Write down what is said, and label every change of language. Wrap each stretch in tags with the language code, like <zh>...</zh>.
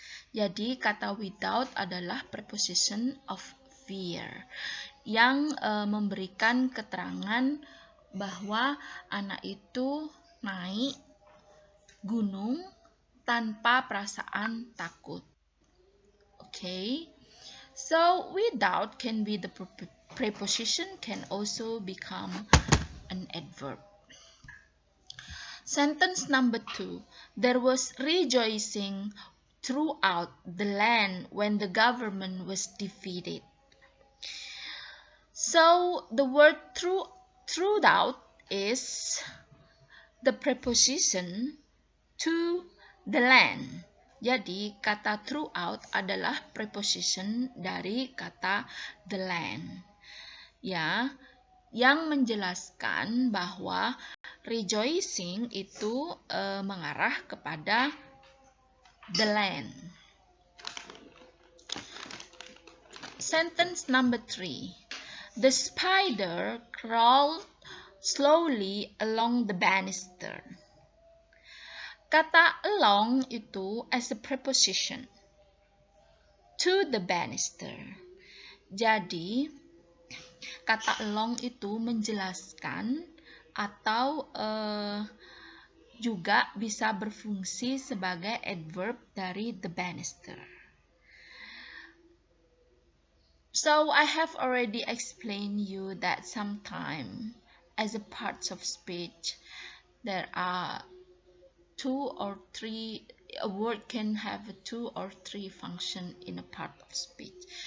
<id>Jadi kata without adalah preposition of fear yang memberikan keterangan bahwa anak itu naik gunung tanpa perasaan takut.</id> <en>Okay, so without can be the preposition, can also become an adverb. Sentence number 2. There was rejoicing throughout the land when the government was defeated. So the word throughout is the preposition to the land.</en> <id>Jadi kata throughout adalah preposition dari kata the land. Ya, yang menjelaskan bahwa rejoicing itu mengarah kepada the land.</id> <en>Sentence number 3. The spider crawled slowly along the banister. Kata along itu as a preposition to the banister.</en> <id>Jadi kata along itu menjelaskan atau juga bisa berfungsi sebagai adverb dari the banister.</id> <en>So I have already explained you that sometimes as a parts of speech there are 2 or 3, a word can have 2 or 3 function in a part of speech.</en>